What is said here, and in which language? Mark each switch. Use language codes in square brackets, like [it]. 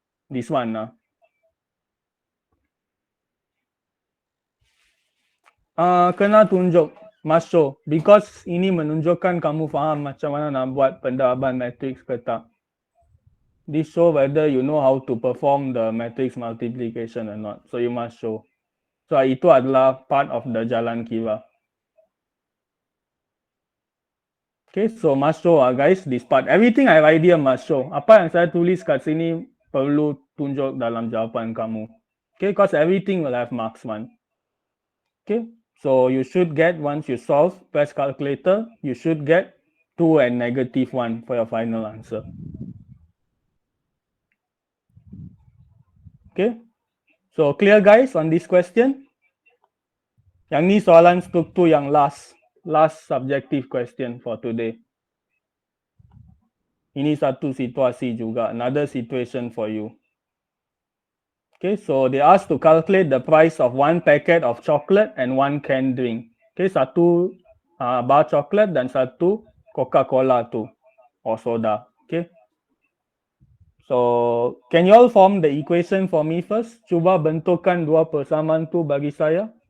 [en] This one [ms] kena tunjuk, [en] must show. [ms] Because ini menunjukkan kamu faham macam mana nak buat pendaraban matrix ke tak. [en] This show whether you know how to perform the matrix multiplication or not. So you must show. [ms] So itu adalah [en] part of the [ms] jalan kira. [en] Okay, so must show guys this part. Everything I write here must show. [ms] Apa yang saya tulis kat sini perlu tunjuk dalam jawapan kamu. [en] Okay, because everything will have marks 1. Okay, so you should get, once you solve, press calculator, you should get 2 and negative 1 for your final answer. Okay, so clear guys on this question? [ms] Yang ni soalan struktur yang [en] last subjective question for today. [ms] Ini satu situasi juga, [en] another situation for you. Okay, so they asked to calculate the price of 1 packet of chocolate and 1 canned drink. [ms] Okay, satu bar chocolate dan satu Coca-Cola tu, [en] or soda. [ms] Okay. [en] So, can you all form the equation for me first? [ms] Cuba bentukkan dua persamaan tu bagi saya.